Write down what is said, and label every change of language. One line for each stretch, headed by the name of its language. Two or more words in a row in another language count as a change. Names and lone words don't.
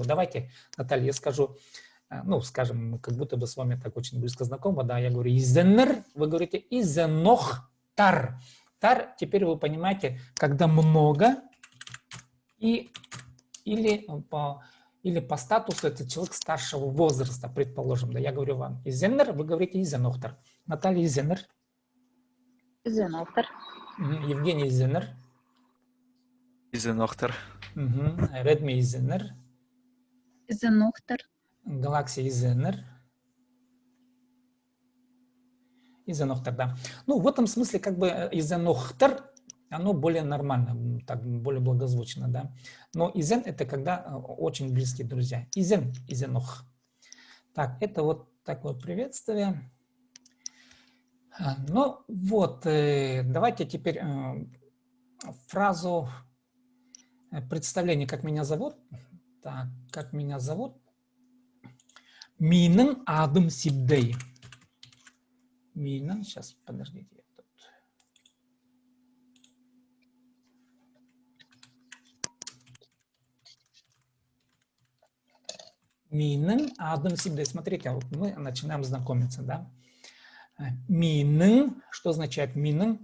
Russian: Давайте, Наталья, я скажу, ну, скажем, как будто бы с вами так очень близко знакомы, да, я говорю изеннер, вы говорите
Khakas: изенох тар.
Russian: Тар, теперь вы понимаете, когда много, или Или по статусу это человек старшего возраста, предположим. Да, я говорю вам изеннер, вы говорите изенохтер.
Khakas: Наталья изеннер. Изенохтер. Евгений изеннер. Изенохтер. Редми изеннер. Изенохтер. Галаксия изеннер. Изенохтер,
Russian: да. Ну, в этом смысле как бы изенохтер, оно более нормально, так, более благозвучно, да. Но изен это когда очень близкие друзья.
Khakas: Изен, изенох.
Russian: Так, это вот такое приветствие. Ну, вот, давайте теперь фразу представление, как меня зовут. Так, как меня зовут.
Khakas: Минен адым сибдей. Минен,
Russian: сейчас, подождите.
Khakas: Минен адым сибдей.
Russian: Смотрите, вот мы начинаем знакомиться, да. Минен, что означает минен?